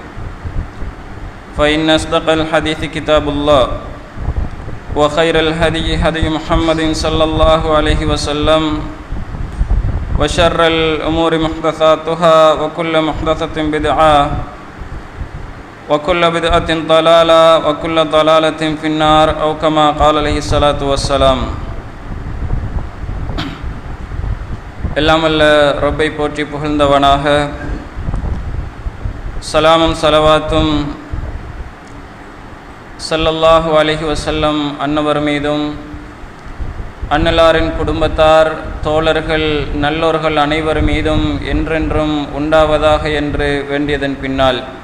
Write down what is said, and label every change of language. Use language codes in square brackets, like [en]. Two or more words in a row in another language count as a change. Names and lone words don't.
[ar] فإن أصدق الحديث كتاب الله وخير الهدي هدي محمد صلى الله عليه وسلم وشر الأمور محدثاتها وكل محدثة بدعة وكل بدعة ضلالة وكل ضلالة في النار أو كما قال عليه الصلاة والسلام. [ta] எல்லாம் வல்ல ரப்பை போற்றி புகழ்ந்தவனாக சலாமும் சலவாத்தும் [ar] صلى الله عليه وسلم [ta] அன்னவர் மீதும் அன்னலாரின் குடும்பத்தார் தோழர்கள் நல்லோர்கள் அனைவர் மீதும் என்றென்றும் உண்டாவதாக என்று வேண்டியதன் பின்னால்